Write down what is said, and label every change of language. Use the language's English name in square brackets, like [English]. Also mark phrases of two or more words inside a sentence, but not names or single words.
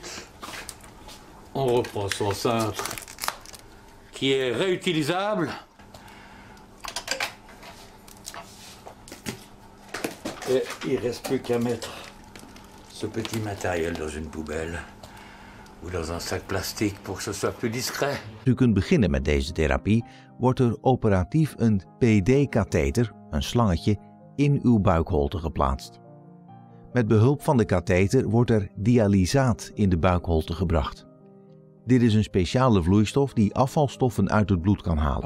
[French] On reprend son cintre qui est réutilisable. Et il ne reste plus qu'à mettre ce petit matériel dans une poubelle ou dans un sac plastique pour que ce soit plus discret. [Dutch] U kunt beginnen met deze therapie, wordt er operatief een PD-katheter, een slangetje, in uw buikholte geplaatst. Met behulp van de katheter wordt er dialysaat in de buikholte gebracht. Dit is een speciale vloeistof die afvalstoffen uit het bloed kan halen.